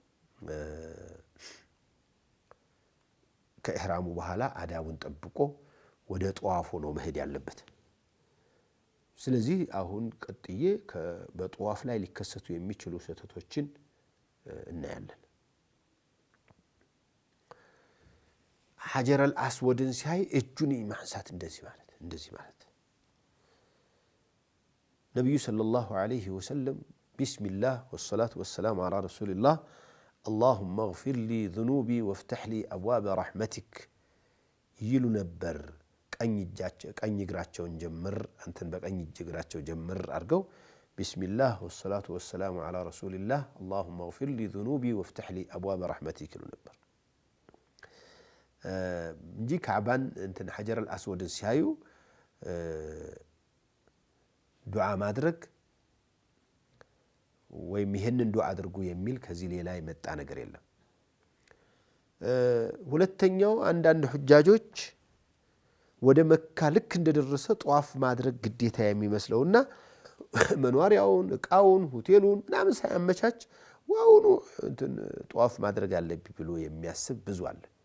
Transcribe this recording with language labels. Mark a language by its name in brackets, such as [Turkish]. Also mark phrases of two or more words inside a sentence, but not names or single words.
[Amharic] ከኢህራሙ በኋላ አዳቡን ጠብቆ ወደ ጧፉ ነው መሄድ ያለበት ስለዚህ አሁን ቀጥዬ በጧፍ ላይ ሊከሰቱ የሚችሉ ስህተቶችን እናያለን ሐጀር አልአስወድን ሲያይ እጁን ማንሳት እንደዚህ ማለት ነብዩ [Arabic] صلى الله عليه وسلم بسم الله والصلاة والسلام على رسول الله اللهم اغفر لي ذنوبي وافتح لي أبواب رحمتك [Amharic] ይሉ ነበር ቀኝ እግራቸውን ጀምር አንተን በቀኝ እግራቸው ጀምር አርገው [Arabic] بسم الله والصلاة والسلام على رسول الله اللهم اغفر لي ذنوبي وافتح لي أبواب رحمتك [Amharic] ይሉ ነበር እንጂ ካዕባን እንትን ሐጀር አልአስወድን ሲያዩ ዱዓ ማድረግ ወይም ይሄንን ዱዓ አድርጉ የሚል ከዚህ ሌላ የመጣ ነገር የለም ሁለተኛው አንዳንድ ሁጃጆች ወደ መካ ልክ እንደደረሰ ጧፍ ማድረግ ግዴታ የሚመስለውና መኗሪያውን እቃውን ሆቴሉን ምናምን ሳያመቻች ዋውኑ እንትን ጧፍ ማድረግ አለብኝ ብሎ የሚያስብ ብዙ አለ